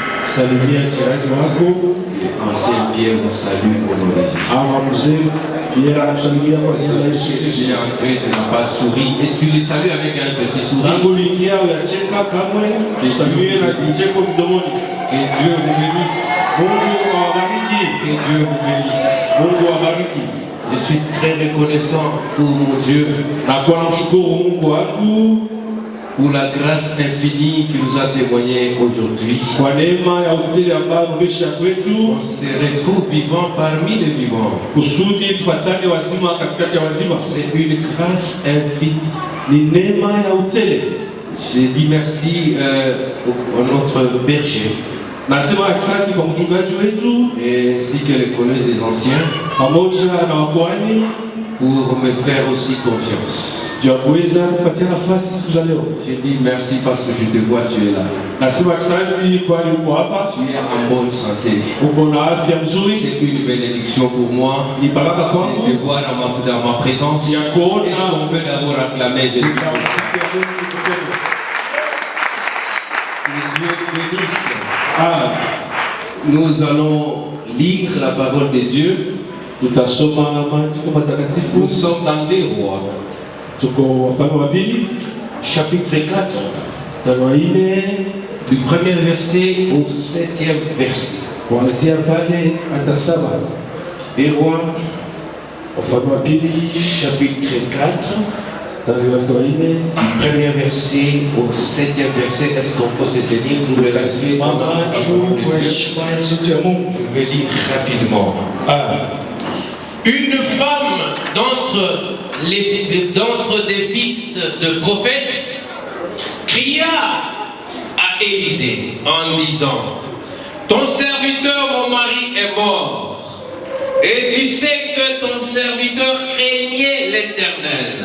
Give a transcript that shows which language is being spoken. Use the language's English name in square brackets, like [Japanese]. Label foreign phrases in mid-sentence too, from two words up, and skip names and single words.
[Swahili] Salimia jirani wako. [French] Ancien Pierre nous salue pour nos régions. [Swahili] Ama mzee Pierre anakusalimia kwa jina la Yesu [French] Tu [Swahili] Kristo. [French] es entré, tu n'as pas souri et tu les salues avec un petit sourire. [Swahili] Tangu uliingia uyacheka kamwe, usalimie na kicheko mdomoni. [French] Que Dieu vous bénisse. [Swahili] Mungu awabariki. [French] Que Dieu vous bénisse. [Swahili] Mungu awabariki. [French] Je suis très reconnaissant pour mon Dieu, [Swahili] Na kwa namshukuru Mungu wangu [French] pour la grâce infinie qui nous a témoigné aujourd'hui. [Swahili] kwa neema ya uzile ambayo umesha kwetu, [French] On se retrouve vivant parmi les vivants. [Swahili] kusudi tupatane wazima katikati ya wazima. [French] C'est une grâce infinie. [Swahili] Ni neema ya utele. [French] Je dis merci à notre berger, [Swahili] Nasema asante kwa mchungaji wetu [French] ainsi que les collèges des anciens, [Swahili] pamoja na wakwani [French] pour me faire aussi confiance. [Swahili] juu ya kuweza kupatia nafasi siku za leo. [French] Je dis merci parce que je te vois, tu es là. [Swahili] Nasema asante kwani uko hapa, [French] Tu es en bonne santé. [Swahili] uko na afya mzuri, [French] C'est une bénédiction pour moi [Swahili] ni baraka [French] de [Swahili] kwangu [French] te voir dans ma présence. [Swahili] ya [French] Et [Swahili] kuona [French] on peut d'abord acclamer Jésus. Que Dieu te bénisse. Ah, Nous allons lire la parole de Dieu. [Swahili] tutasoma maandiko matakatifu. [French] Nous sommes dans des rois. [Swahili] Tuko Wafalme wa pili [French] Chapitre 4, [Swahili] mstari wa 4 [French] du premier verset au 7e verset. [Swahili] kuanzia pale hata 7. [French] Des rois, [Swahili] Wafalme wa pili [French] chapitre 4, [Swahili] mstari wa 4 [French] du premier verset au 7e verset. Est-ce qu'on peut se tenir pour le laisser dans la [Swahili] Simama [French] parole [Swahili] juu [French] de [Swahili] kwa [French] Dieu? [Swahili] heshima ya sauti ya Mungu. [French] Je vais lire rapidement. Une femme d'entre des fils de prophètes cria à Élisée en disant: ton serviteur, mon mari, est mort, et tu sais que ton serviteur craignait l'Éternel.